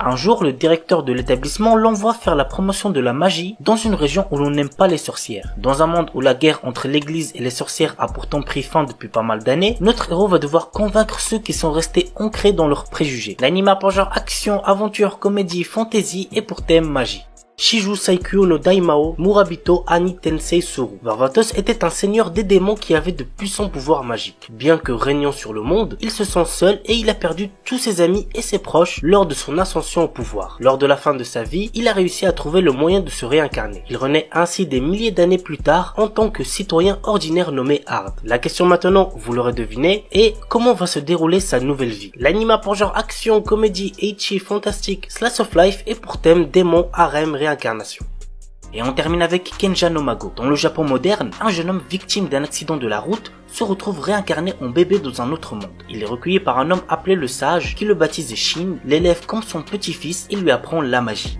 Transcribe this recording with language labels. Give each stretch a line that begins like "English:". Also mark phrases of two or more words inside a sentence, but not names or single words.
French: Un jour, le directeur de l'établissement l'envoie faire la promotion de la magie dans une région où l'on n'aime pas les sorcières. Dans un monde où la guerre entre l'église et les sorcières a pourtant pris fin depuis pas mal d'années, notre héros va devoir convaincre ceux qui sont restés ancrés dans leurs préjugés. L'anime a pour genre action, aventure, comédie, fantasy et pour thème magie. Shiju Saikyo no Daimao Murabito Ani Tensei Suru. Varvatos était un seigneur des démons qui avait de puissants pouvoirs magiques. Bien que régnant sur le monde, il se sent seul et il a perdu tous ses amis et ses proches lors de son ascension au pouvoir. Lors de la fin de sa vie, il a réussi à trouver le moyen de se réincarner. Il renaît ainsi des milliers d'années plus tard en tant que citoyen ordinaire nommé Hard. La question maintenant, vous l'aurez deviné, est comment va se dérouler sa nouvelle vie. L'anime a pour genre action, comédie, ecchi, fantastique,
English: slice of life
French: et pour thème démon, harem, réincarnation. Et on termine avec Kenja no Mago. Dans le Japon moderne, un jeune homme victime d'un accident de la route se retrouve réincarné en bébé dans un autre monde. Il est recueilli par un homme appelé le Sage qui le baptise Shin, l'élève comme son petit-fils et lui apprend la magie.